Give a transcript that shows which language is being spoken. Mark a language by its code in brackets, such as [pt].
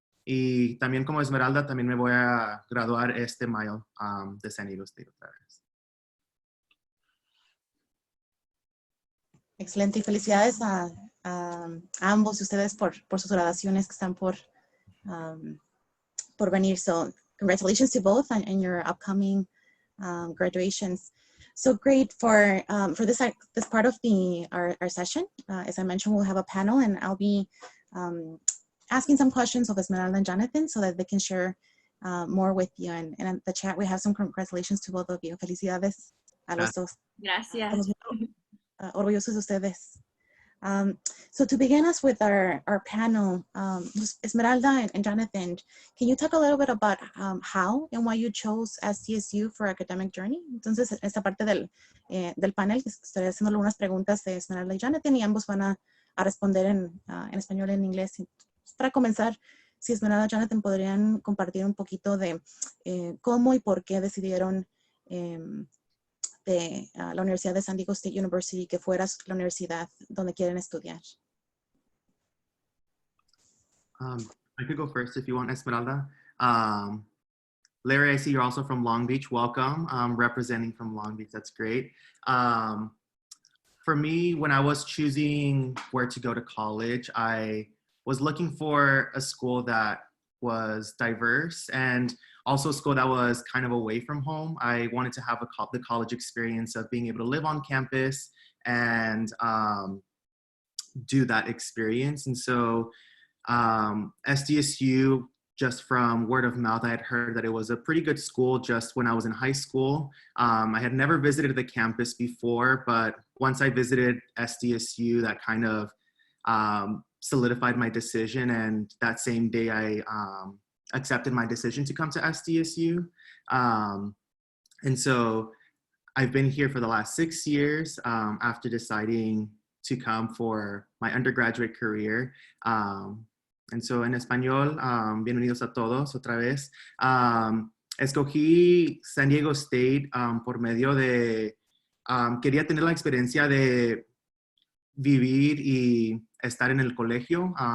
[es] Y también como Esmeralda, también me voy a graduar este mayo de San Diego State otra vez. Excelente y felicidades a ambos de ustedes por sus graduaciones que están por venir. [en] So congratulations to both on your upcoming graduations. So great for this part of our session. As I mentioned, we'll have a panel and I'll be asking some questions of Esmeralda and Jonathan so that they can share more with you. And in the chat, we have some congratulations to both of you. [es] Felicidades a los dos. Gracias. Orgullosos de ustedes. [en] So to begin us with our panel, Esmeralda and Jonathan, can you talk a little bit about how and why you chose SDSU for academic journey? [es] Entonces, esta parte del panel, estaré haciendo algunas preguntas de Esmeralda y Jonathan y ambos van a responder en español y en inglés. Para comenzar, si Esmeralda y Jonathan podrían compartir un poquito de cómo y por qué decidieron de la Universidad de San Diego State University, que fuera la universidad donde quieren estudiar. [en] I could go first if you want, Esmeralda. Larry, I see you're also from Long Beach. Welcome. Representing from Long Beach. That's great. For me, when I was choosing where to go to college, I was looking for a school that was diverse and also a school that was kind of away from home. I wanted to have the college experience of being able to live on campus and do that experience. And so SDSU, just from word of mouth, I had heard that it was a pretty good school just when I was in high school. I had never visited the campus before, but once I visited SDSU, that kind of solidified my decision. And that same day, I accepted my decision to come to SDSU. And so I've been here for the last 6 years after deciding to come for my undergraduate career. And so [es] en español, bienvenidos a todos otra vez. Escogí San Diego State por medio de, quería tener la experiencia de vivir y estar en el colegio.